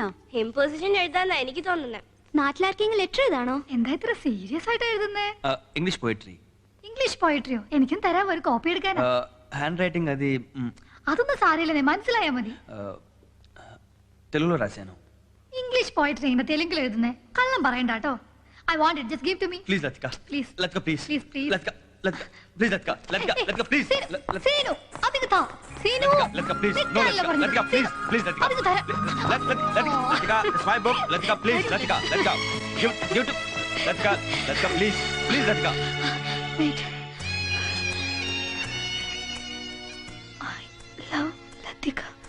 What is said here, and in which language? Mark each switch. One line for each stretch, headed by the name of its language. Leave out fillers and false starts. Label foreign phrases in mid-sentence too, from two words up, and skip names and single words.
Malayalam: ഇമ്പോസിഷൻ എഴുതാന്നാ എനിക്ക് തോന്നുന്നത്. നാട്ടിലാർക്കെങ്കിലും ലെറ്റർ എഴുതാണോ? എന്താ ഇത്ര സീരിയസ് ആയിട്ട് എഴുതുന്നേ?
English: English poetry. English poetry?
Malayalam: എനിക്കും തരാം, ഒരു കോപ്പി എടുക്കാനാ.
English: hand writing
Telugu: అది
Malayalam: അതൊന്നും സാരമില്ലെന്നേ, മനസ്സിലായാ മതി.
Telugu: తెలుగులో రాశాను.
English: English poetry
Malayalam: ഇങ്ങനെ തെലുങ്കിൽ എഴുതുന്നേ? കള്ളം പറയണ്ട കേട്ടോ.
English: I want it, just give to me. please Latika. Please. Latika please. Please, please. Latika Latika please Latika. Latika please.
Malayalam: സീനു, അതിങ്ങ് താ.
English: సీను, Latika please. No
Malayalam: నిక్కല്ല പറഞ്ഞു.
English: Latika please. Please Latika.
Malayalam: അതിങ്ങ് തരാം.
English: Latika it's my book. Latika please. Latika give to Latika please. Please Latika. Wait. I love Latika.